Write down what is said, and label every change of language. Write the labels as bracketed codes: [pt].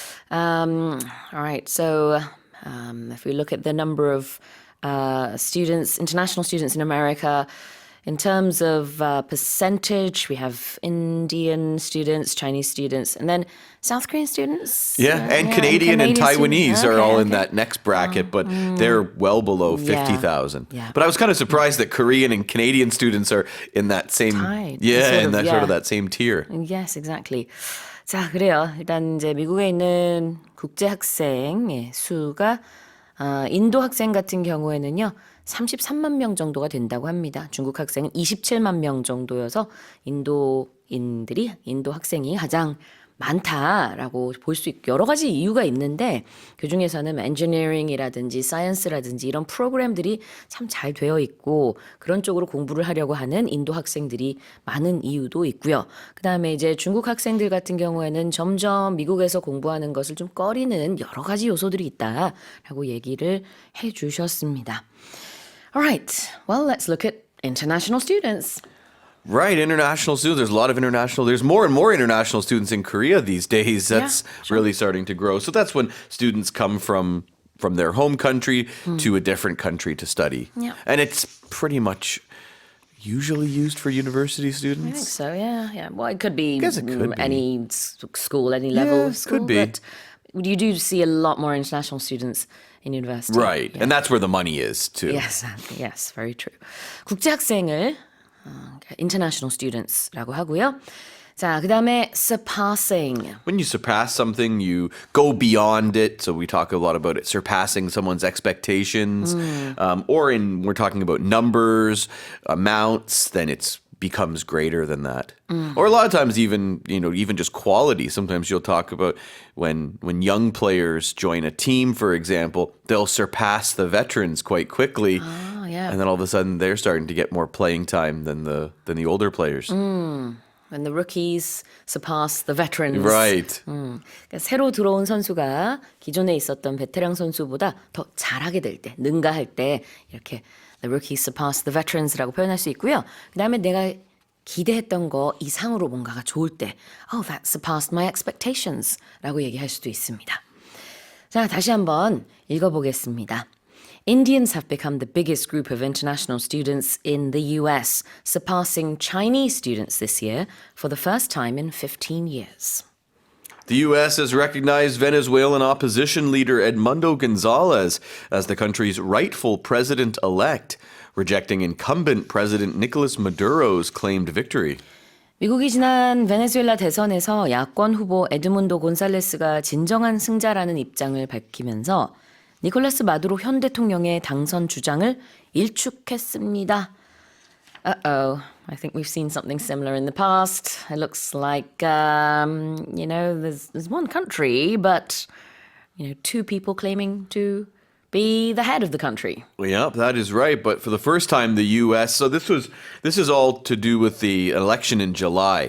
[en] All right, so if we look at the number of international students in America, in terms of percentage, we have Indian students, Chinese students, and then South Korean students. And Canadian and Taiwanese are all in that next bracket, but they're well below 50,000. Yeah. But I was kind of surprised that Korean and Canadian students are in that same sort of that same tier. Yes, exactly. [ko] 자, 그래요. 일단 이제 미국에 있는 국제 학생 수가 인도 학생 같은 경우에는요, 33만 명 정도가 된다고 합니다. 중국 학생은 27만 명 정도여서 인도 학생이 가장 많다라고 볼 수 있고 여러 가지 이유가 있는데 그중에서는 engineering이라든지 science라든지 이런 프로그램들이 참 잘 되어 있고 그런 쪽으로 공부를 하려고 하는 인도 학생들이 많은 이유도 있고요. 그다음에 이제 중국 학생들 같은 경우에는 점점 미국에서 공부하는 것을 좀 꺼리는 여러 가지 요소들이 있다라고 얘기를 해 주셨습니다. [en] Alright, well let's look at international students. Right, international students. There's a lot of international. There's more and more international students in Korea these days. That's really starting to grow. So that's when students come from their home country to a different country to study. Yeah. And it's pretty much usually used for university I think students. so, yeah. Well, it could be, guess it could be. any school, any level Yeah, of school. could be. But you do see a lot more international students in university. Right. Yeah. And that's where the money is too. Yes, very true. [ko] 국제 학생을 international students라고 하고요. 자, 그다음에 surpassing. [en] When you surpass something, you go beyond it. So we talk a lot about it surpassing someone's expectations. Or we're talking about numbers, amounts, then it's becomes greater than that. Or a lot of times even just quality. Sometimes you'll talk about when young players join a team, for example, they'll surpass the veterans quite quickly. Yeah. And then all of a sudden they're starting to get more playing time than the older players. When the rookies surpass the veterans. Right. [ko] 그러니까 새로 들어온 선수가 기존에 있었던 베테랑 선수보다 더 잘하게 될 때, 능가할 때 이렇게 [en] the rookies surpass the veterans [ko] 라고 표현할 수 있고요. 그다음에 내가 기대했던 거 이상으로 뭔가가 좋을 때 [en] oh, that surpassed my expectations [ko] 라고 얘기할 수도 있습니다. 자, 다시 한번 읽어보겠습니다. [en] Indians have become the biggest group of international students in the US, surpassing Chinese students this year for the first time in 15 years. The U.S. has recognized Venezuelan opposition leader Edmundo Gonzalez as the country's rightful president-elect, rejecting incumbent President Nicolas Maduro's claimed victory. [ko] 미국이 지난 베네수엘라 대선에서 야권 후보 에드문도 곤살레스가 진정한 승자라는 입장을 밝히면서 니콜라스 마두로 현 대통령의 당선 주장을 일축했습니다. [en] Uh-oh. I think we've seen something similar in the past. It looks like, there's one country, but, two people claiming to be the head of the country. Yeah, that is right. But for the first time, the U.S. So this is all to do with the election in July.